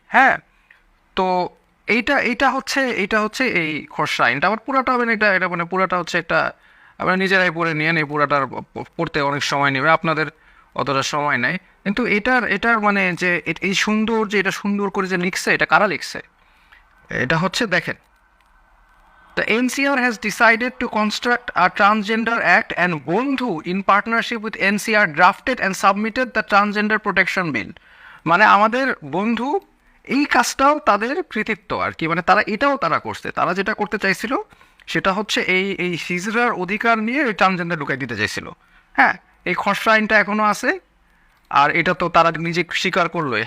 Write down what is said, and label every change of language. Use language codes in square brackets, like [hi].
[bn] হ্যাঁ, তো এইটা হচ্ছে এই খসড়া আইনটা। আবার পুরাটা হবে না, এটা মানে পুরাটা হচ্ছে একটা, আপনারা নিজেরাই পড়ে নিয়েন, এই পুরাটার পড়তে অনেক সময় নেবে, আপনাদের অতটা সময় নেই। কিন্তু এটার মানে যে এই সুন্দর, যে এটা সুন্দর করে যে লিখছে, এটা কারা লিখছে? এটা হচ্ছে দেখেন, [en] The NCR has decided to construct a Transgender Act, and Bondhu in partnership with NCR drafted and submitted the Transgender Protection Bill. [bn] মানে আমাদের বন্ধু এই কাজটাও তাদের কৃতিত্ব আর কি, মানে তারা করছে। তারা যেটা করতে চাইছিল সেটা হচ্ছে এই হিজড়ার অধিকার নিয়ে ট্রান্সজেন্ডার ঢুকাই দিতে চাইছিল। হ্যাঁ, এই খসড়া আইনটা এখনও আছে, আর এটা তো তারা নিজে স্বীকার করলোই।